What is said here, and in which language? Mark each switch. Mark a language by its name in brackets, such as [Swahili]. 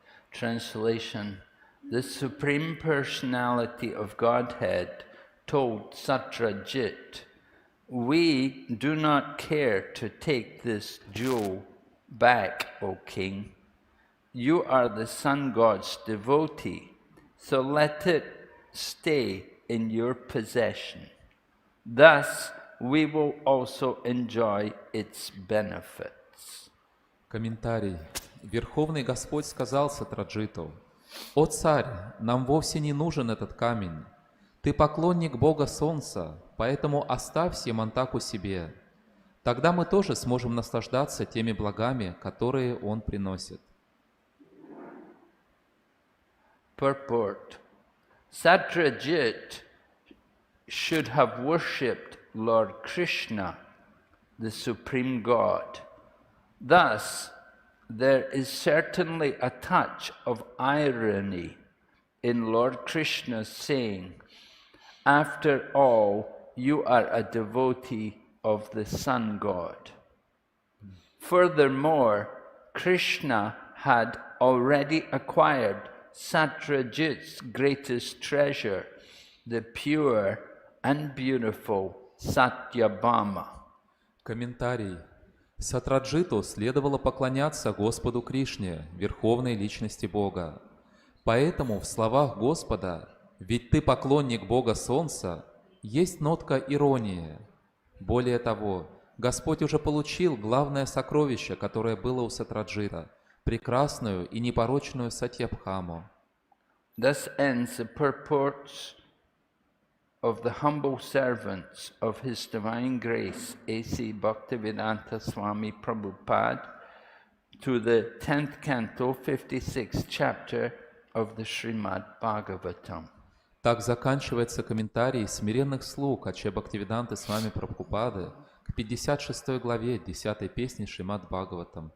[English] Translation: the Supreme Personality of Godhead told Satrajit, "We do not care to take this jewel back, O king. You are the sun god's devotee, so let it stay in your possession. Thus we will also enjoy its benefits." [Russian] Комментарий. Верховный Господь сказал Сатраджиту: «О царь, нам вовсе не нужен этот камень. Ты поклонник Бога Солнца, поэтому оставь Семантаку себе. Тогда мы тоже сможем наслаждаться теми благами, которые он приносит». [English] Purport: Satrajit should have worshipped Lord Krishna, the Supreme God. Thus, there is certainly a touch of irony in Lord Krishna's saying, "After all, you are a devotee of the sun god." Furthermore, Krishna had already acquired Satrajit's greatest treasure, the pure and beautiful Satyabhama. [Russian] Комментарий. Сатраджиту следовало поклоняться Господу Кришне, Верховной Личности Бога, Поэтому в словах Господа «Ведь ты поклонник Бога Солнца» есть нотка иронии. Более того, Господь уже получил главное сокровище, которое было у Сатраджита, прекрасную и непорочную Сатьябхаму. [English] Thus ends the purports of the humble servants of His Divine Grace, A.C. Bhaktivedanta Swami Prabhupada, to the 10th canto, 56th chapter of the Srimad Bhagavatam. [Russian] Так заканчивается комментарий смиренных слуг Аче Бхактивиданты Свами Прабхупады к 56 главе 10 песни Шримад Бхагаватам.